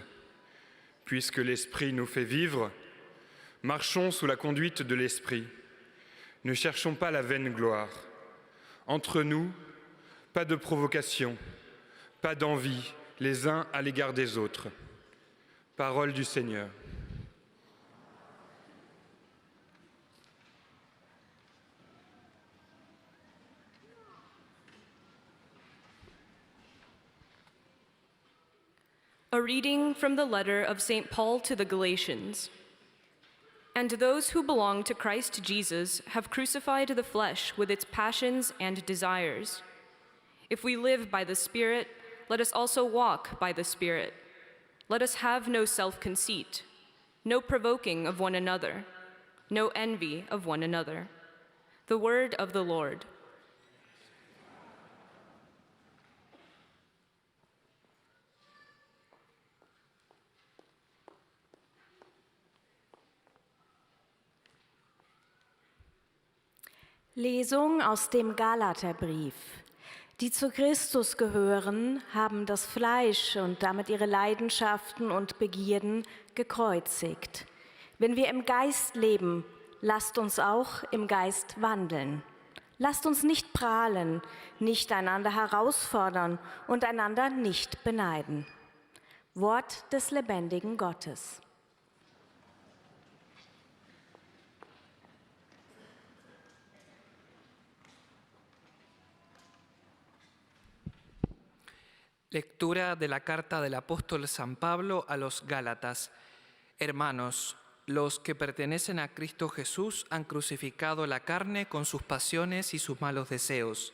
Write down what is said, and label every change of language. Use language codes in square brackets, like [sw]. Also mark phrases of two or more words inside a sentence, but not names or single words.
[fr] Puisque l'Esprit nous fait vivre, marchons sous la conduite de l'Esprit. Ne cherchons pas la vaine gloire. Entre nous, pas de provocation, pas d'envie les uns à l'égard des autres. Parole du Seigneur. [en] A reading from the letter of St. Paul to the Galatians. And those who belong to Christ Jesus have crucified the flesh with its passions and desires. If we live by the Spirit, let us also walk by the Spirit. Let us have no self-conceit, no provoking of one another, no envy of one another. The word of the Lord. [de] Lesung aus dem Galaterbrief. Die zu Christus gehören, haben das Fleisch und damit ihre Leidenschaften und Begierden gekreuzigt. Wenn wir im Geist leben, lasst uns auch im Geist wandeln. Lasst uns nicht prahlen, nicht einander herausfordern und einander nicht beneiden. Wort des lebendigen Gottes. [es] Lectura de la carta del apóstol San Pablo a los Gálatas. Hermanos, los que pertenecen a Cristo Jesús han crucificado la carne con sus pasiones y sus malos deseos.